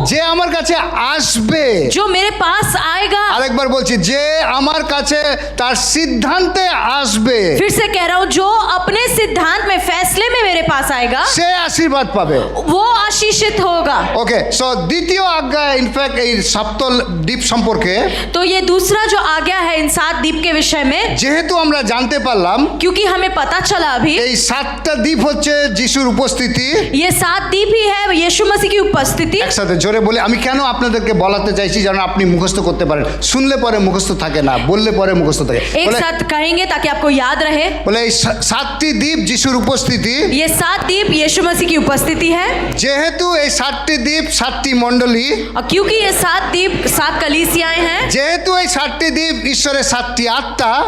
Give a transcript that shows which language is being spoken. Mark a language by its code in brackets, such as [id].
[bn] যে আমার কাছে আসবে, [hi] जो मेरे पास आएगा। [bn] আরেকবার বলছি যে আমার কাছে তার সিদ্ধান্তে আসবে [hi] फिर से कह रहा हूँ जो अपने सिद्धांत में फैसले में मेरे पास आएगा [bn] সে আশীর্বাদ পাবে। [hi] वो आशीषित होगा। [bn] ওকে, সো দ্বিতীয় আজ্ঞা ইনফ্যাক্ট এই সপ্ত দ্বীপ সম্পর্কে, [hi] तो ये दूसरा जो आज्ञा है इन 7 द्वीप के विषय में, [bn] যেহেতু আমরা জানতে পারলাম [hi] क्योंकि हमें पता चला अभी [bn] এই 7টা দ্বীপ হচ্ছে যিশুর উপস্থিতি। [hi] ये 7 द्वीप ही है यीशु मसीह की उपस्थिति। [bn] একসাথে জোরে বলে আমি কেন আপনাদেরকে বলাতে চাইছি যেন আপনি মুখস্থ করতে পারেন, শুনলে পরে মুখস্থ থাকে না, বললে পরে মুখস্থ থাকে। [hi] एक साथ कहेंगे ताकि आपको याद रहे। [bn] বলে এই 7টি দ্বীপ যিশুর উপস্থিতি। [hi] ये 7 द्वीप यीशु मसीह की उपस्थिति है। [bn] যেহেতু এই 7টি দ্বীপ 7টি মণ্ডলী, [hi] और क्योंकि ये 7 द्वीप 7 कलीसियाएं हैं, [bn] যেহেতু এই 7টি দ্বীপ ঈশ্বরের 7টি আত্মা,